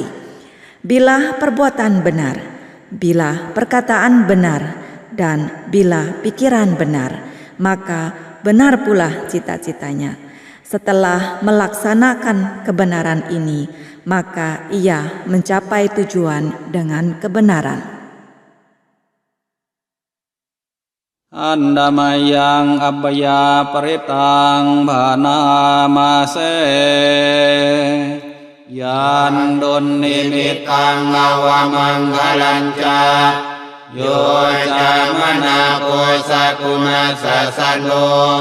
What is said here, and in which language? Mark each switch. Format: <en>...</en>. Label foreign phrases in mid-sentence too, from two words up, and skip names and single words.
<id>Bila perbuatan benar, bila perkataan benar, dan bila pikiran benar, maka benar pula cita-citanya. Setelah melaksanakan kebenaran ini, maka ia mencapai tujuan dengan kebenaran.</id> <pi>Andamayang abaya paritang bhanamase yandun nimitang awamanggalanca yojamana kusakuna sasando</pi>